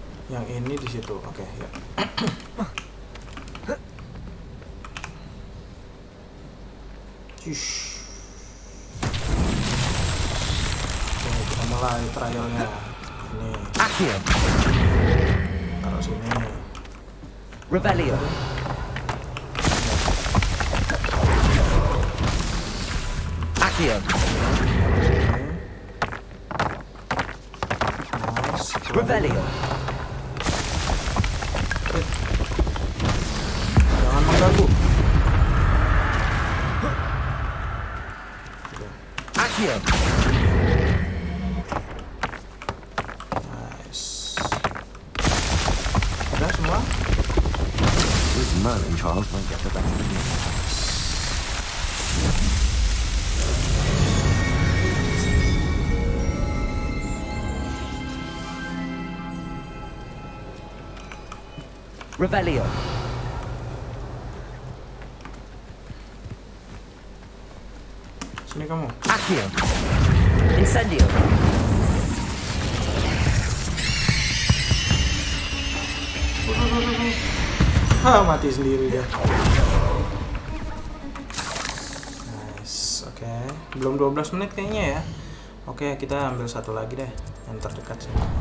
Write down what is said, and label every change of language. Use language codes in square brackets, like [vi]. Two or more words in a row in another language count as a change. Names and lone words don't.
[id] Yang ini di situ. Oke, ya. Shush. Oke, kita mulai trialnya. Ini Accio. taruh sini. Revelio. Accio. Nice. Revelio. Jangan mengganggu. Accio. Nice. Udah semua? [en] This Merlin child won't get the best of me. [id] Revelio. Sini kamu. Accio. Incendio. Mati sendiri dia. Nice, oke. Belum 12 menit kayaknya ya. Oke, kita ambil satu lagi deh, yang terdekat sini.